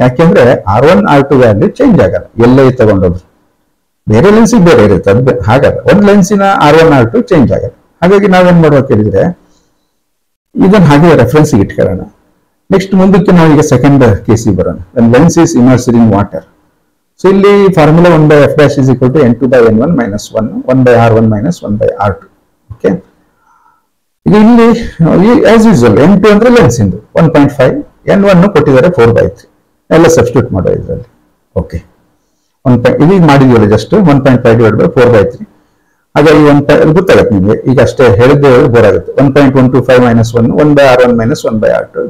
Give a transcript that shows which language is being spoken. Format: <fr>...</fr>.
<kn>ಯಾಕೆಂದ್ರೆ R1 R2 value change ಆಗಲ್ಲ, ಎಲ್ಲೇ ತಗೊಂಡೋದ್ರು. ಬೇರೆ ಲೆನ್ಸಿಗೆ ಬೇರೆ ಇರುತ್ತೆ, ಅದು ಹಾಗಲ್ಲ. ಒಂದು ಲೆನ್ಸಿನ R1 R2 ಚೇಂಜ್ ಆಗಲ್ಲ. ಹಾಗಾಗಿ ನಾವೇನ್ ಮಾಡ್ಬೇಕು ಹೇಳಿದ್ರೆ ಇದನ್ನ ಹಾಗೆ ರೆಫರೆನ್ಸ್ ಇಟ್ಕೊಳ್ಳೋಣ. ನೆಕ್ಸ್ಟ್ ಮುಂದಕ್ಕೆ ನಾವೀಗ ಸೆಕೆಂಡ್ ಕೇಸಿಗೆ ಬರೋಣ.</kn> <en>Lens is immersed in water.</en> <kn>So ಇಲ್ಲಿ formula 1/F' = N2/N1 - 1 1/R1 - 1/R2. Okay, ಈಗ ಇಲ್ಲಿ ಆಸ್ ಯೂಶುವಲ್ N2 ಅಂದ್ರೆ ಲೆನ್ಸ್ ಇಂದು 1.5, N1 ಕೊಟ್ಟಿದ್ದಾರೆ 4/3. ಎಲ್ಲ ಸಬ್ಸ್ಟಿಟ್ಯೂಟ್ ಮಾಡೋ ಇದರಲ್ಲಿ. ಓಕೆ, ಇದೀಗ ಮಾಡಿದ್ವಲ್ಲ ಜಸ್ಟ್ 1.5 / 4/3. ಹಾಗಾಗಿ ಗೊತ್ತಾಗುತ್ತೆ ನಿಮಗೆ. ಈಗ ಅಷ್ಟೇ ಹೇಳಿದ್ದು ಬೋರ್ ಆಗುತ್ತೆ. 1.125 - 1 1/R1 - 1/R2.</kn>